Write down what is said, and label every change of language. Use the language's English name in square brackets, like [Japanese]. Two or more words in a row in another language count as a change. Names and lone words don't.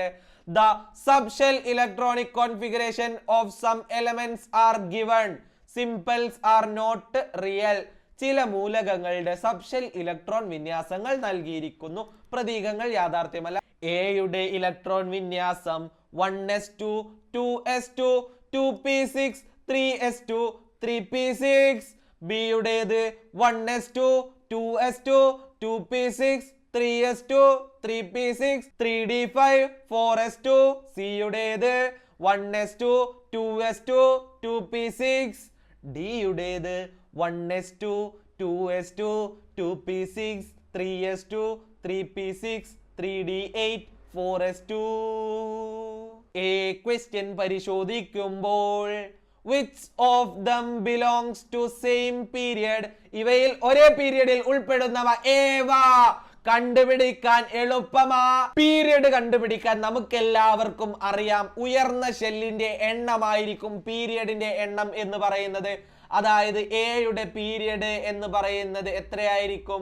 [English] The subshell electronic configuration of some elements are given. Simples are not real. [Malayalam] ചില മൂലകങ്ങളുടെ സബ്ഷെൽ ഇലക്ട്രോൺ വിന്യാസങ്ങൾ നൽകിയിരിക്കുന്നു, പ്രതീകങ്ങൾ യാഥാർത്ഥ്യമല്ല. എയുടെ ഇലക്ട്രോൺ വിന്യാസം 1s2 2s2 2p6 3s2 3p6. ബിയുടേത് 1s2 2s2 2p6 3s2 3p6 3d5 4s2. സിയുടേത് 1s2 2s2 2p6. ഡിയുടേത് 1s2 2s2 2p6 3s2 3p6 3d8 4s2. [English] A question പരിശോധിക്കുമ്പോൾ which of them belongs to same period? [Malayalam] ഇവയിൽ ഒരേ പീരിയഡിൽ ഉൾപ്പെടുന്നവ ഏവ? കണ്ടുപിടിക്കാൻ എളുപ്പമാ. പീരിയഡ് കണ്ടുപിടിക്കാൻ നമുക്ക് എല്ലാവർക്കും അറിയാം. ഉയർന്ന ഷെല്ലിന്റെ എണ്ണമായിരിക്കും പീരിയഡിന്റെ എണ്ണം എന്ന് പറയുന്നത്. അതായത് എയുടെ പീരിയഡ് എന്ന് പറയുന്നത് എത്രയായിരിക്കും?